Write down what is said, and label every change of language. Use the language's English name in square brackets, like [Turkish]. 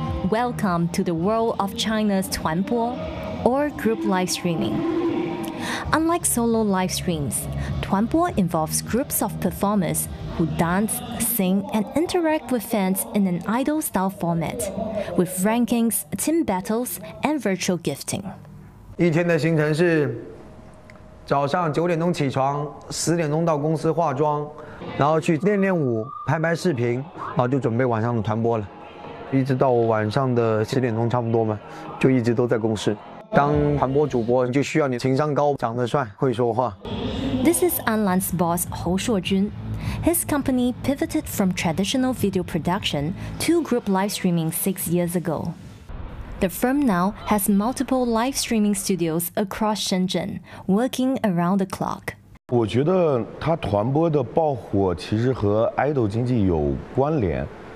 [English] Welcome to the world of China's Tuanpo, or group live streaming. Unlike solo live streams, Tuanpo involves groups of performers who dance, sing, and interact with fans in an idol-style format, with rankings, team battles, and virtual gifting. [Chinese] 一天的行程是早上9点钟起床, 10点钟到公司化妆, 然后去练练舞, 拍拍视频, 然后就准备晚上的团播了。一直到晚上的10点钟差不多嘛, 就一直都在公司。当传播主播就需要你情商高, 长得帅, 会说话。 [English] This is Anlan's boss, Hou Shuojun. His company pivoted from traditional video production to group live streaming 6 years ago. The firm now has multiple live streaming studios across Shenzhen, working around the clock. [Chinese] 我觉得他团播的爆火其实和idol经济有关联。